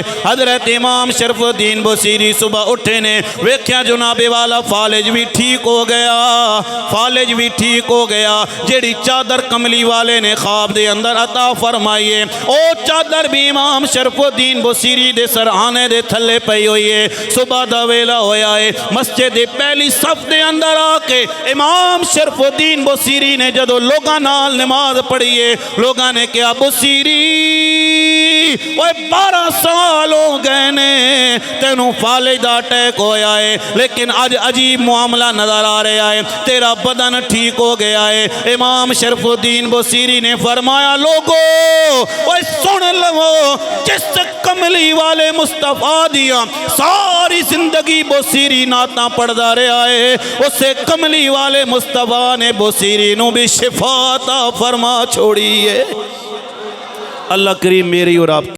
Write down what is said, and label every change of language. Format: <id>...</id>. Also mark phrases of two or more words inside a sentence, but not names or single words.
<pa>حضرت امام شرف الدین بصیری صبح اٹھے نے ویکھیا جناب والا فالج بھی ٹھیک ہو گیا، فالج بھی ٹھیک ہو گیا۔ جیڑی چادر کملی والے نے خواب دے اندر عطا فرمائیے او چادر بھی امام شرف الدین بصیری دے سرہانے دے تھلے پئی ہوئی ہے۔ صبح دا ویلا ہویا ہے، مسجد پہلی صف دے اندر آ کے امام شرف الدین بصیری نے جدو لوگاں نال نماز پڑھیے، لوگاں نے کہا بصیری وہ 12 سال ہو گئے نے تینوں فالج دا اٹیک ہویا ہے لیکن آج عجیب معاملہ نظر آ رہا ہے، تیرا بدن ٹھیک ہو گیا ہے۔ امام شرف الدین بصیری نے فرمایا لوگو وہ سن لو، جس کملی والے مصطفیٰ دیا ساری زندگی بصیری نعتاں پڑھدا رہا ہے، اسے کملی والے مصطفیٰ نے بصیری نو بھی شفا عطا فرما چھوڑی ہے۔</pa> <ur>اللہ کریم میری اور آپ</ur>